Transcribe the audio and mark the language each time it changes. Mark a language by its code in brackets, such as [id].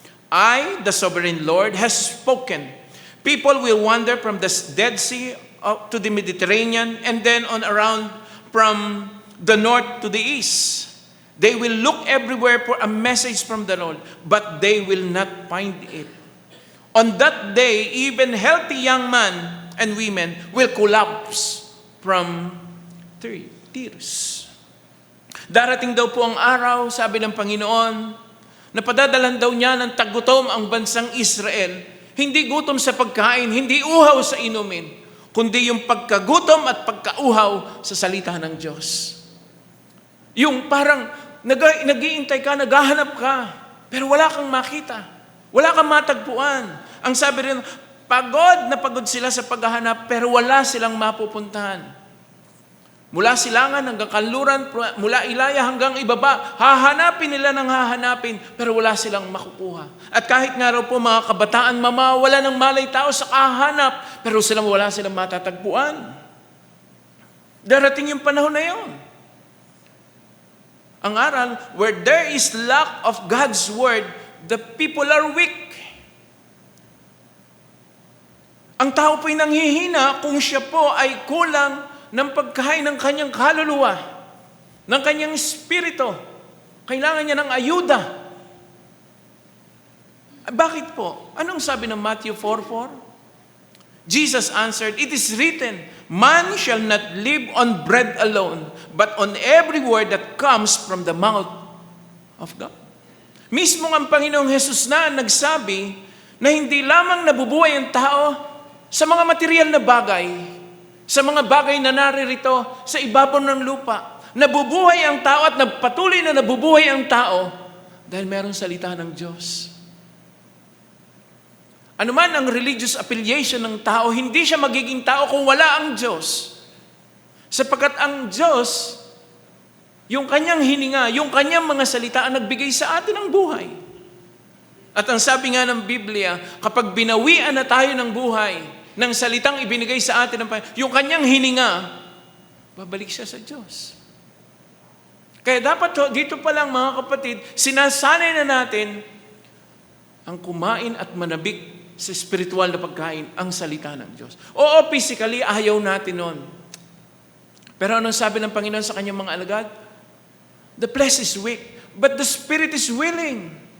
[en] I, the sovereign Lord, has spoken. People will wander from the Dead Sea up to the Mediterranean, and then on around from the north to the east. They will look everywhere for a message from the Lord, but they will not find it. On that day, even healthy young men and women will collapse from tears. [tl] Darating daw po ang araw, sabi ng Panginoon, na padadalan daw niya ng tagutom ang bansang Israel. Hindi gutom sa pagkain, hindi uhaw sa inumin, kundi yung pagkagutom at pagkauhaw sa salita ng Diyos. Yung parang nag-iintay ka, naghahanap ka, pero wala kang makita. Wala kang matagpuan. Ang sabi rin, pagod na pagod sila sa paghahanap, pero wala silang mapupuntahan. Mula silangan hanggang kanluran, mula Ilaya hanggang ibaba, hahanapin nila ng hahanapin, pero wala silang makukuha. At kahit nga raw po mga kabataan, mamawala ng malay tao sa kahanap, pero wala silang matatagpuan. Darating yung panahon na yun. Ang aral, [en] where there is lack of God's word, the people are weak. [tl] Ang tao po'y nanghihina kung siya po ay kulang ng pagkain ng kanyang kaluluwa, ng kanyang espiritu. Kailangan niya ng ayuda. Bakit po? Anong sabi ng Matthew 4:4? [en] Jesus answered, "It is written, man shall not live on bread alone, but on every word that comes from the mouth of God." [tl] Mismo ang Panginoong Hesus na nagsabi na hindi lamang nabubuhay ang tao sa mga material na bagay, sa mga bagay na naririto sa ibabaw ng lupa. Nabubuhay ang tao at patuloy na nabubuhay ang tao dahil mayroong salita ng Diyos. Ano man ang religious affiliation ng tao, hindi siya magiging tao kung wala ang Diyos. Sapagkat ang Diyos, yung kanyang hininga, yung kanyang mga salita ang nagbigay sa atin ng buhay. At ang sabi nga ng Biblia, kapag binawian na tayo ng buhay, ng salitang ibinigay sa atin ng Panginoon, yung kanyang hininga, babalik siya sa Diyos. Kaya dapat dito pa lang mga kapatid, sinasanay na natin ang kumain at manabik sa spiritual na pagkain, ang salita ng Diyos. Oo, physically, ayaw natin nun. Pero anong sabi ng Panginoon sa kanyang mga alagad? [en] The flesh is weak, but the spirit is willing.